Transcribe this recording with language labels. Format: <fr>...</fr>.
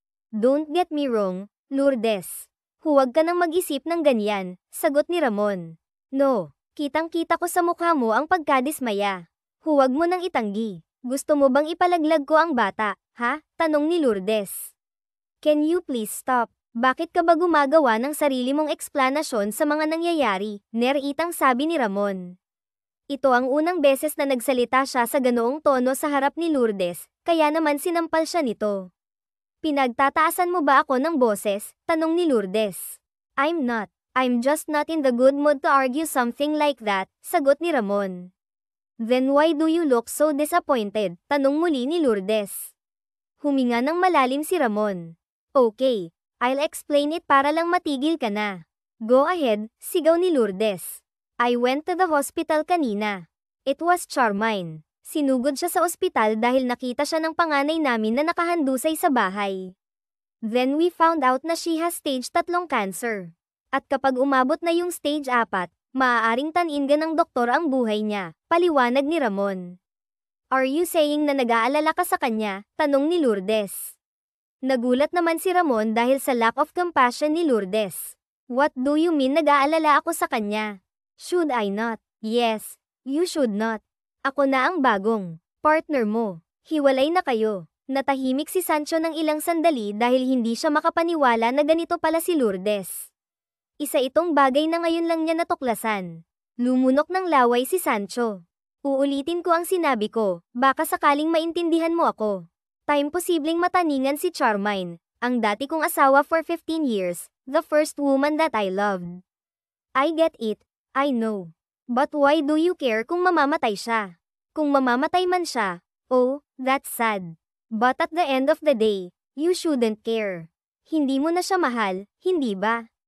<en>Don't get me wrong, Lourdes.</en> <tl>Huwag ka nang mag-isip ng ganyan, sagot ni Ramon. No, kitang-kita ko sa mukha mo ang pagkadismaya. Huwag mo nang itanggi. Gusto mo bang ipalaglag ko ang bata, ha? Tanong ni Lourdes.</tl> <en>Can you please stop?</en> <tl>Bakit ka ba gumagawa ng sarili mong eksplanasyon sa mga nangyayari? Neriitang sabi ni Ramon. Ito ang unang beses na nagsalita siya sa ganoong tono sa harap ni Lourdes, kaya naman sinampal siya nito. Pinagtataasan mo ba ako ng boses? Tanong ni Lourdes.</tl> <en>I'm not. I'm just not in the good mood to argue something like that,</en> <tl>sagot ni Ramon.</tl> <en>Then why do you look so disappointed?</en> <tl>Tanong muli ni Lourdes. Huminga ng malalim si Ramon.</tl> <en>Okay, I'll explain it</en> <tl>para lang matigil ka na.</tl> <en>Go ahead,</en> <tl>sigaw ni Lourdes.</tl> <en>I went to the hospital kanina. It was Charmine.</en> <tl>Sinugod siya sa ospital dahil nakita siya ng panganay namin na nakahandusay sa bahay.</tl> <en>Then we found out na she has stage 3 cancer.</en> <tl>At kapag umabot na yung stage 4, maaaring taningan ng doktor ang buhay niya, paliwanag ni Ramon.</tl> <en>Are you saying</en> <tl>na nag-aalala ka sa kanya? Tanong ni Lourdes. Nagulat naman si Ramon dahil sa</tl> <en>lack of compassion</en> <tl>ni Lourdes.</tl> <en>What do you mean</en> <tl>nag-aalala ako sa kanya?</tl> <en>Should I not? Yes, you should not.</en> <tl>Ako na ang bagong partner mo. Hiwalay na kayo. Natahimik si Sancho ng ilang sandali dahil hindi siya makapaniwala na ganito pala si Lourdes. Isa itong bagay na ngayon lang niya natuklasan. Lumunok ng laway si Sancho. Uulitin ko ang sinabi ko, baka sakaling maintindihan mo ako.</tl> <en>Time</en> <tl>posibleng mataningan si Charmine, ang dati kong asawa</tl> <en>for 15 years, the first woman that I loved. I get it, I know. But why do you care</en> <tl>kung mamamatay siya? Kung mamamatay man siya, oh,</tl> <en>that's sad. But at the end of the day, you shouldn't care.</en> <tl>Hindi mo na siya mahal, hindi ba?</tl>